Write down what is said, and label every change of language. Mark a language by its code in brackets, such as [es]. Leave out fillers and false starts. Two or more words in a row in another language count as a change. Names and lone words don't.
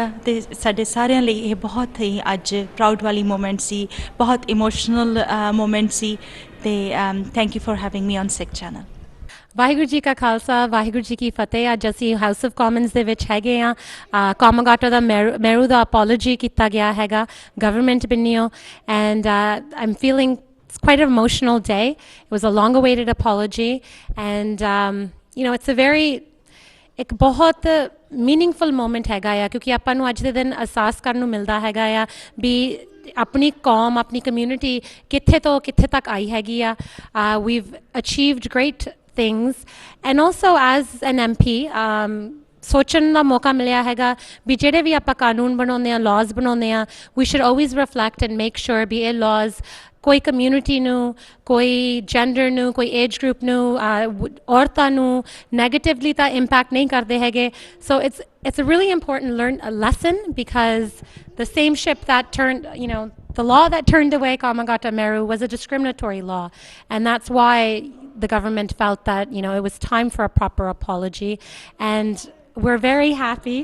[pa] ਅਤੇ ਸਾਡੇ ਸਾਰਿਆਂ ਲਈ ਇਹ ਬਹੁਤ ਹੀ ਅੱਜ ਪ੍ਰਾਊਡ ਵਾਲੀ ਮੂਮੈਂਟ ਸੀ, ਬਹੁਤ [en] emotional moment [pa] ਸੀ, ਅਤੇ [en] thank you for having me on [pa] ਸਿੱਖ ਚੈਨਲ। ਵਾਹਿਗੁਰੂ ਜੀ ਕਾ ਖਾਲਸਾ, ਵਾਹਿਗੁਰੂ ਜੀ ਕੀ ਫਤਿਹ। ਅੱਜ ਅਸੀਂ ਹਾਊਸ ਆਫ ਕਾਮਨਸ ਦੇ ਵਿੱਚ ਹੈਗੇ ਹਾਂ। ਕੋਮਾਗਾਟਾ ਦਾ ਮੈਰੂ ਦਾ ਅਪੋਲੋਜੀ ਕੀਤਾ ਗਿਆ ਹੈਗਾ ਗਵਰਨਮੈਂਟ ਬੰਨਿਓ, [en] and I am feeling it's quite an emotional day. It was a long awaited apology, and it's a very [pa] ਇੱਕ ਬਹੁਤ [en] meaningful moment [pa] ਹੈਗਾ ਆ, ਕਿਉਂਕਿ ਆਪਾਂ ਨੂੰ ਅੱਜ ਦੇ ਦਿਨ ਅਹਿਸਾਸ ਕਰਨ ਨੂੰ ਮਿਲਦਾ ਹੈਗਾ ਆ ਵੀ ਆਪਣੀ ਕੌਮ, ਆਪਣੀ ਕਮਿਊਨਿਟੀ ਕਿੱਥੇ ਤੋਂ ਕਿੱਥੇ ਤੱਕ ਆਈ ਹੈਗੀ ਆ। [en] we've achieved great things, and also as an MP [pa] ਸੋਚਣ ਦਾ ਮੌਕਾ ਮਿਲਿਆ ਹੈਗਾ ਵੀ ਜਿਹੜੇ ਵੀ ਆਪਾਂ ਕਾਨੂੰਨ ਬਣਾਉਂਦੇ ਹਾਂ, ਲਾਜ਼ ਬਣਾਉਂਦੇ ਹਾਂ, [en] we should always reflect and make sure [pa] ਵੀ ਇਹ ਲਾਜ਼ ਕੋਈ ਕਮਿਊਨਿਟੀ ਨੂੰ, ਕੋਈ ਜੈਂਡਰ ਨੂੰ, ਕੋਈ [en] age group [pa] ਨੂੰ, ਔਰਤਾਂ ਨੂੰ ਨੈਗੇਟਿਵਲੀ ਤਾਂ ਇੰਪੈਕਟ ਨਹੀਂ ਕਰਦੇ ਹੈਗੇ। [en] ਸੋ it's a really important lesson, because the same ship that turned, the law that turned away Komagata Maru was a discriminatory law, and that's why the government felt that it was time for a proper apology, and we're very happy.